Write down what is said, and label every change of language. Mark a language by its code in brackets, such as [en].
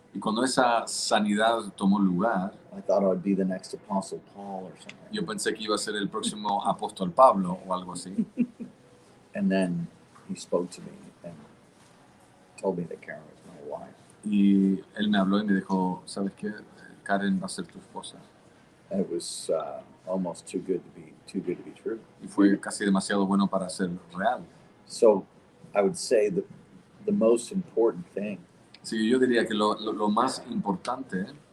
[es] Y cuando esa sanidad tomó lugar, [en] I thought I'd be the next Apostle Paul or something. [es] yo pensé que iba a ser el próximo apóstol Pablo o algo así. [en] And then he spoke to me and told me that Karen was my wife. [es] Y él me habló y me dijo, ¿sabes qué? Karen va a ser tu esposa. [en] And it was almost too good to be true. [es] Y fue casi demasiado bueno para ser real. [en] So I would say that the most important thing, [es] Así que yo diría que lo más importante,